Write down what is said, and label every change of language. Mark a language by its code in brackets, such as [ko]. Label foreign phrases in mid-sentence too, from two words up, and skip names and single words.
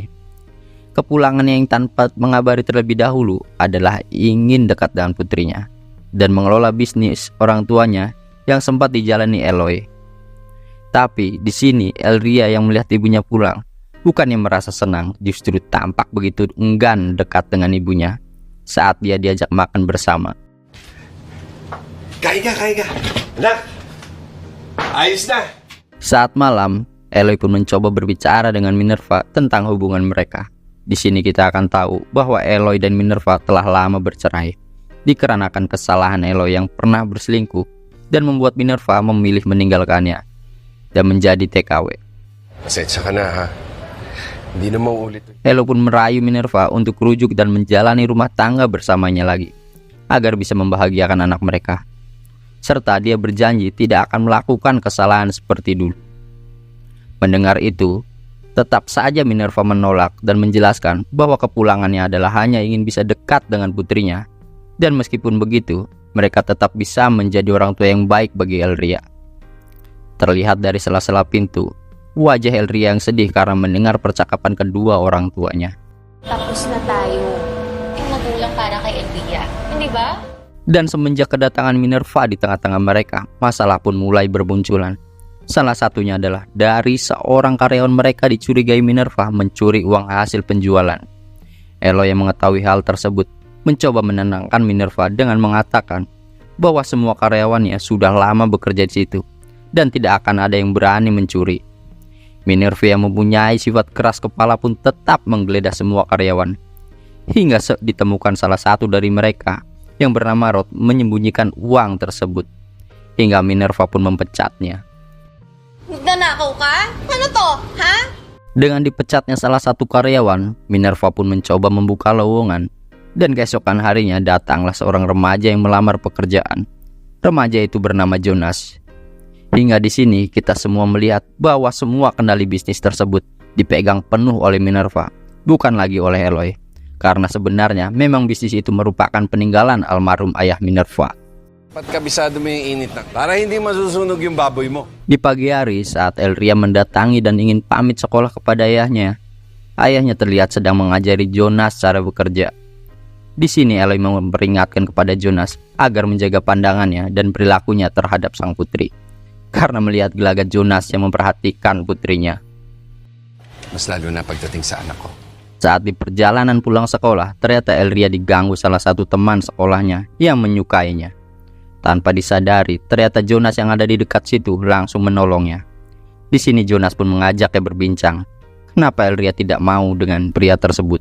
[id] Kepulangannya yang tanpa mengabari terlebih dahulu adalah ingin dekat dengan putrinya dan mengelola bisnis orang tuanya yang sempat dijalani Eloy. Tapi di sini Elria yang melihat ibunya pulang, bukannya merasa senang, justru tampak begitu enggan dekat dengan ibunya saat dia diajak makan bersama. [tl] Kain ka. Anak, ayos na. [id] Saat malam, Eloy pun mencoba berbicara dengan Minerva tentang hubungan mereka. Di sini kita akan tahu bahwa Eloy dan Minerva telah lama bercerai, dikarenakan kesalahan Eloy yang pernah berselingkuh dan membuat Minerva memilih meninggalkannya dan menjadi TKW. [tl] Pasensya ka na ha. Hindi na mauulit. [id] Eloy pun merayu Minerva untuk rujuk dan menjalani rumah tangga bersamanya lagi, agar bisa membahagiakan anak mereka. Serta dia berjanji tidak akan melakukan kesalahan seperti dulu. Mendengar itu, tetap saja Minerva menolak dan menjelaskan bahwa kepulangannya adalah hanya ingin bisa dekat dengan putrinya. Dan meskipun begitu, mereka tetap bisa menjadi orang tua yang baik bagi Elria. Terlihat dari sela-sela pintu, wajah Elria yang sedih karena mendengar percakapan kedua orang tuanya. [tl] Tapos na tayo. Yung magulang para kay Elvia. Hindi ba? [id] Dan semenjak kedatangan Minerva di tengah-tengah mereka, masalah pun mulai bermunculan. Salah satunya adalah dari seorang karyawan mereka dicurigai Minerva mencuri uang hasil penjualan. Eloy yang mengetahui hal tersebut mencoba menenangkan Minerva dengan mengatakan bahwa semua karyawannya sudah lama bekerja di situ dan tidak akan ada yang berani mencuri. Minerva yang mempunyai sifat keras kepala pun tetap menggeledah semua karyawan, hingga ditemukan salah satu dari mereka yang bernama Rod menyembunyikan uang tersebut, hingga Minerva pun mempecatnya. [tl] Nagnanakaw ka? Ano to? Ha? [id] Dengan dipecatnya salah satu karyawan, Minerva pun mencoba membuka lowongan, dan keesokan harinya datanglah seorang remaja yang melamar pekerjaan. Remaja itu bernama Jonas. Hingga di sini kita semua melihat bahwa semua kendali bisnis tersebut dipegang penuh oleh Minerva, bukan lagi oleh Eloy. Karena sebenarnya memang bisnis itu merupakan peninggalan almarhum ayah Minerva. [tl] Kabisado mo yung init na para hindi masusunog yung baboy mo. [id] Di pagi hari saat Elria mendatangi dan ingin pamit sekolah kepada ayahnya terlihat sedang mengajari Jonas cara bekerja. Di sini Eloy memperingatkan kepada Jonas agar menjaga pandangannya dan perilakunya terhadap sang putri, karena melihat gelagat Jonas yang memperhatikan putrinya. [tl] Mas lalo na pagdating sa anak ko. [id] Saat di perjalanan pulang sekolah, ternyata Elria diganggu salah satu teman sekolahnya yang menyukainya. Tanpa disadari, ternyata Jonas yang ada di dekat situ langsung menolongnya. Di sini Jonas pun mengajaknya berbincang, kenapa Elria tidak mau dengan pria tersebut.